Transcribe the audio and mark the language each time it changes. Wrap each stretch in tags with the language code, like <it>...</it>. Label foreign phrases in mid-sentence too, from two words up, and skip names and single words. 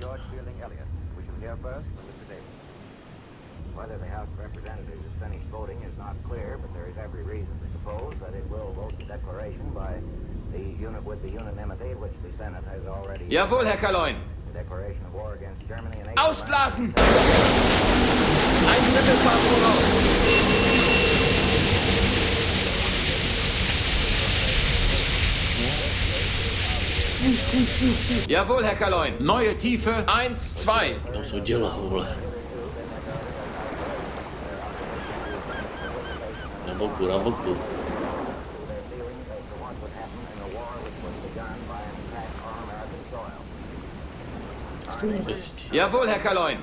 <en>George Fielding Elliott. We shall hear first from Mr. Davis. Whether the House of Representatives has finished voting is not clear, but there is every reason to suppose that it will vote the declaration by the unit with the unanimity which the Senate has already.</en> <de>Jawohl, Herr Kaloin.</de> <en>The declaration of war against Germany and</en> <de>Ausblasen! Ein Drittel Fahrt voraus. Jawohl, Herr Kaloin. Neue Tiefe. 1, 2.</de> <cs>Tam jsou děla, vole. Na boku.</cs> <de>Jawohl, Herr Kaloin.</de>